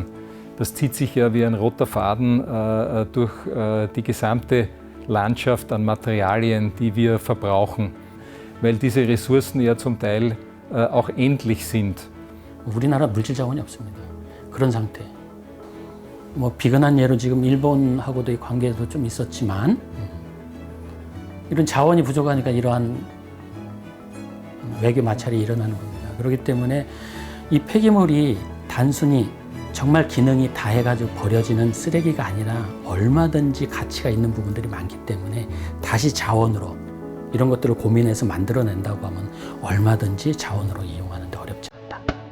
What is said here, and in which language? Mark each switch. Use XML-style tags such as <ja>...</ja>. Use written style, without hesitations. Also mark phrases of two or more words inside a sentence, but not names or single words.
<de>Das zieht sich ja wie ein roter Faden durch die gesamte Landschaft an Materialien, die wir verbrauchen, weil diese Ressourcen ja zum Teil auch endlich sind.</de> <ko>우리나라 물질 자원이 없습니다. 그런 상태. 뭐 비근한 예로 지금 일본하고도의 관계도 좀 있었지만 이런 자원이 부족하니까 이러한 외교 마찰이 일어나는 겁니다. 그렇기 때문에 이 폐기물이 단순히 정말 기능이 다해가지고 버려지는 쓰레기가 아니라 얼마든지 가치가 있는 부분들이 많기 때문에 다시 자원으로 이런 것들을 고민해서 만들어낸다고 하면 얼마든지 자원으로 이용하는 데 어렵지 않다.</ko>